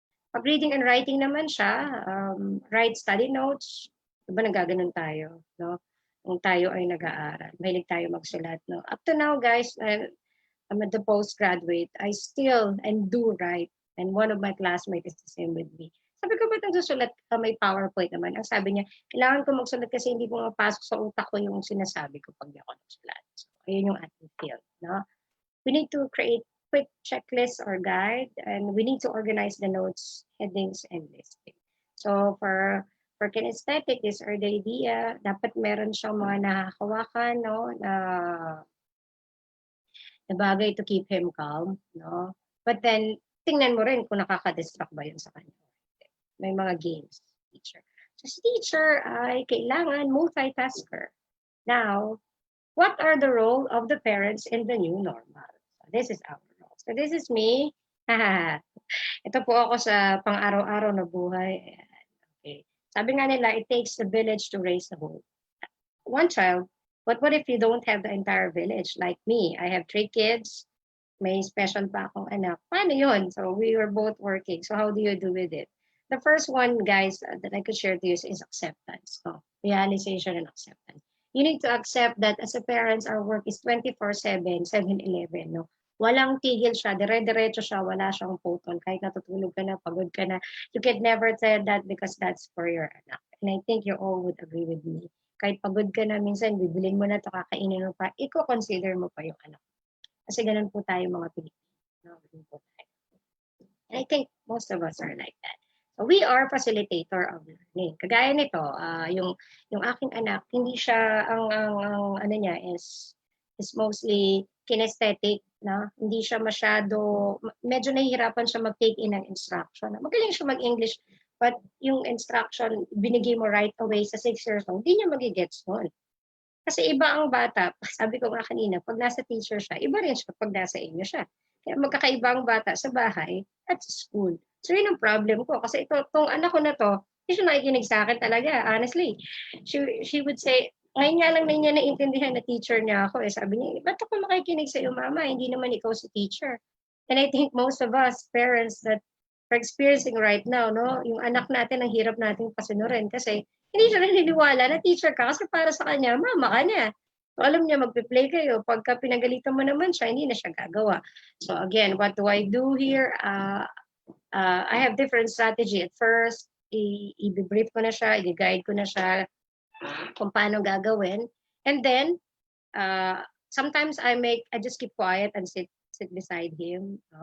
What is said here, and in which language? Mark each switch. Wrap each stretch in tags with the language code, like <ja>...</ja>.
<en>Pag reading and writing</en> <tl>naman siya,</tl> <en>write study notes.</en> <tl>Diba nagaganon tayo? No? Kung tayo ay nag-aaral, mahilig tayo magsulat. No?</tl> <en>Up to now, guys, I'm at the postgraduate, I still and do write. And one of my classmates is the same with me.</en> <tl>Sabi ko, ba't nagsusulat ka? May PowerPoint naman. Ang sabi niya, kailangan ko magsulat kasi hindi ko mapasok sa utak ko yung sinasabi ko pag di ako nagsulat. So, ayun yung ating field. No?</tl> <en>We need to create quick checklist or guide, and we need to organize the notes, headings, and listing. So for kinesthetic, these are the idea.</en> <tl>Dapat meron siyang mga nakahawakan, no, na bagay</tl> <en>to keep him calm,</en> <tl>no? But then, tingnan mo rin kung nakaka-distract ba yun sa kanya. May mga games, teacher. So si teacher ay kailangan multitasker. Now,</tl> <en>What are the role of the parents in the new normal? So this is our role. So this is me.</en> <tl>Ito po ako sa pang-araw-araw na buhay.</tl> <en>Okay.</en> <tl>Sabi nga nila,</tl> <en>it takes a village to raise a whole one child. But what if you don't have the entire village? Like me, I have 3 kids.</en> <tl>May special pa akong anak. Paano yun?</tl> <en>So we were both working. So how do you do with it? The first one, guys, that I could share to you is acceptance. So realization and acceptance. You need to accept that as a parents, our work is 24/7, 7/11. No?</en> <tl>Walang tigil siya, dire-diretso siya, wala siyang putol. Kahit natutulog ka na, pagod ka na,</tl> <en>you can never tell that because that's for your</en> <tl>anak.</tl> <en>And I think you all would agree with me.</en> <tl>Kahit pagod ka na, minsan bibilin mo na ito, kakainin mo pa, i-consider mo pa yung anak. Kasi ganun po tayo mga Pilipino.</tl> <en>And I think most of us are like that. So we are facilitator of learning.</en> <tl>Kagaya nito, yung aking anak, hindi siya ang ano niya is mostly kinesthetic, no? Hindi siya masyado, medyo nahihirapan siya mag-take in ng instruction. Magaling siya mag-English, but yung instruction binigay mo right away sa 6 years old, hindi niya magigets noon. Kasi iba ang bata, sabi ko nga kanina, pag nasa teacher siya, iba rin siya pag nasa inyo siya. Kaya magkakaiba ang bata sa bahay at sa school. So yun ang problem ko. Kasi itong anak ko na to, hindi siya nakikinig sa akin talaga, honestly.</tl> <en>She would say,</en> <tl>ngayon nga lang na niya naintindihan na teacher niya ako. Sabi niya, ba't ako makikinig sa iyo, mama? Hindi naman ikaw si teacher.</tl> <en>And I think most of us, parents that are experiencing right now,</en> <tl>no, yung anak natin, ang hirap nating pasunurin kasi hindi siya naniniwala na teacher ka kasi para sa kanya, mama ka niya. So, alam niya, magpe-play kayo. Pagka pinagalitan mo naman siya, hindi na siya gagawa.</tl> <en>So again, what do I do here? I have different strategy.</en> <tl>At first, i-brief ko na siya, i-guide ko na siya kung paano gagawin.</tl> <en>And then, sometimes I just keep quiet and sit beside him.</en>